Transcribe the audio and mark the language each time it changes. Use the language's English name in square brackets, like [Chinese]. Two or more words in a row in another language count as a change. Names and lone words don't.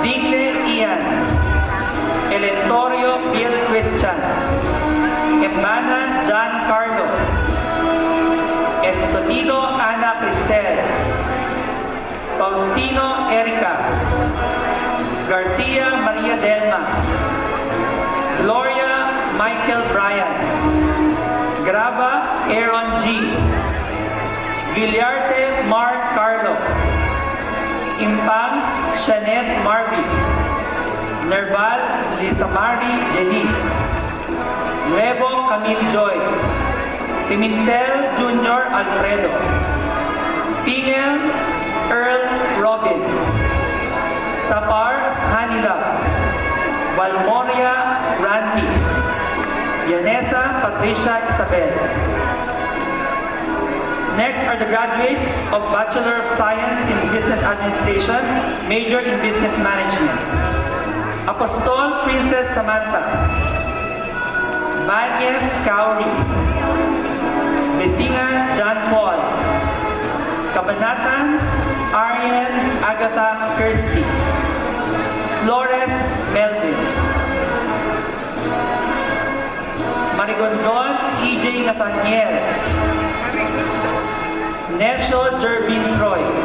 [English] Digle Ian. Melentorio Bill Christian, Embana John Carlo, Escondido Ana Cristel, Faustino Erica, Garcia Maria Delma, Gloria Michael Bryan, Grava Aaron G, Guilliarte Mark Carlo, Impang Shanet Marvy, Nerval Lisamari Janice, Nuevo Camille Joy, Pimentel Jr. Alfredo, Pingel Earl Robin, Tapar Hanila, Valmoria Randy, Yanesa Patricia Isabel. Next are the graduates of Bachelor of Science in Business Administration, major in Business Management. Apostol Princess Samantha, Banyes Kauri, Besinga John Paul, Kabanatan Arian Agatha Kirsty, Flores Melvin, Marigondon EJ Nathaniel, Nesho Jervin Troy,